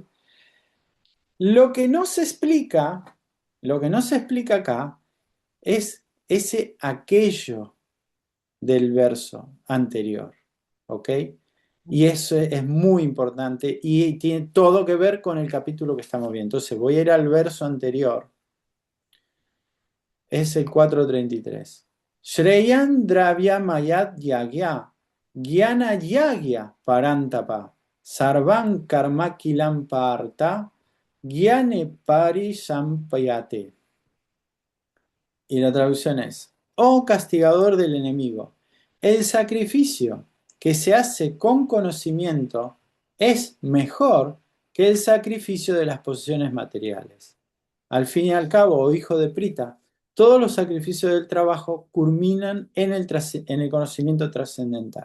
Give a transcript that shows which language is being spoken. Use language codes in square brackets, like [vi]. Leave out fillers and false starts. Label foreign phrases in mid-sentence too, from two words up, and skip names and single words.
[es] Lo que no se explica, lo que no se explica acá es ese aquello del verso anterior. ¿Ok? Y eso es muy importante y tiene todo que ver con el capítulo que estamos viendo. Entonces voy a ir al verso anterior. Es el 433. [sa] Shreyan Dravya Mayat Yagya Gyana Yagya Parantapa Sarvan Karma Kilam Parta Gyane Pari Sampayate. [es] Y la traducción es, oh castigador del enemigo, el sacrificio que se hace con conocimiento es mejor que el sacrificio de las posesiones materiales. Al fin y al cabo, oh hijo de Prita, todos los sacrificios del trabajo culminan en el conocimiento trascendental.